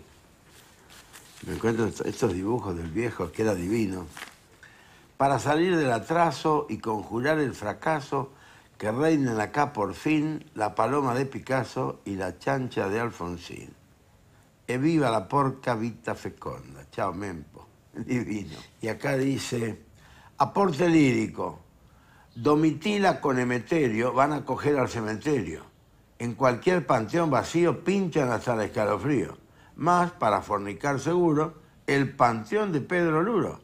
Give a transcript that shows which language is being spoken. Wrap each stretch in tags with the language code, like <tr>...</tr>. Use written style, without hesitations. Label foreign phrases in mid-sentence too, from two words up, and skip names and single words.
<es>Me encuentro estos dibujos del viejo, que era divino. Para salir del atraso y conjurar el fracaso, que reinen acá por fin la paloma de Picasso y la chancha de Alfonsín.</es> <it>Viva la porca vita feconda.</it> <es>Chao, Mempo. Divino. Y acá dice, aporte lírico. Domitila con Emeterio van a coger al cementerio. En cualquier panteón vacío pinchan hasta el escalofrío. Más, para fornicar seguro, el panteón de Pedro Luro.</es>